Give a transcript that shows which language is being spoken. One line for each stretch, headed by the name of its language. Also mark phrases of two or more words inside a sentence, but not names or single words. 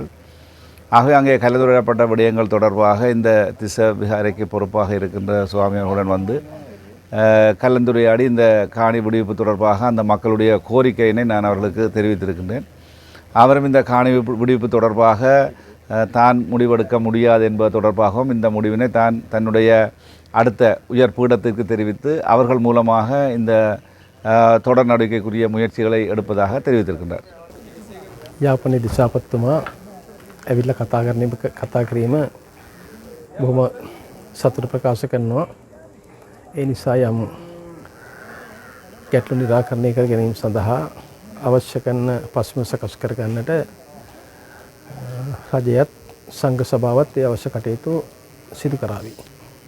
Tamil: ஆகவே அங்கே கலந்துரையாடப்பட்ட விடயங்கள் தொடர்பாக இந்த திசவிகாரைக்கு பொறுப்பாக இருக்கின்ற சுவாமி அவர்களுடன் வந்து கலந்துரையாடி இந்த காணி விடுவிப்பு தொடர்பாக அந்த மக்களுடைய கோரிக்கையினை நான் அவர்களுக்கு தெரிவித்திருக்கின்றேன். அவரும் இந்த காணி விடுவிப்பு தொடர்பாக தான் முடிவெடுக்க முடியாது என்பது தொடர்பாகவும் இந்த முடிவினை தன்னுடைய அடுத்த உயர் பீடத்திற்கு தெரிவித்து அவர்கள் மூலமாக இந்த தொடர் நடவடிக்கைக்குரிய முயற்சிகளை எடுப்பதாக தெரிவித்திருக்கின்றார்.
Sinhala: යාපනයේ දිසාපතිතුමා ඇවිල්ලා කතා කිරීම බොහොම සතුට ප්‍රකාශ කරනවා. ඒ නිසා යම් ගැටලු නිරාකරණය කර ගැනීම සඳහා අවශ්‍ය කරන පසුබිම සකස් කර ගන්නට රජයත් සංඝ සභාවත් ඒ අවශ්‍ය කටයුතු සිදු කරાવી.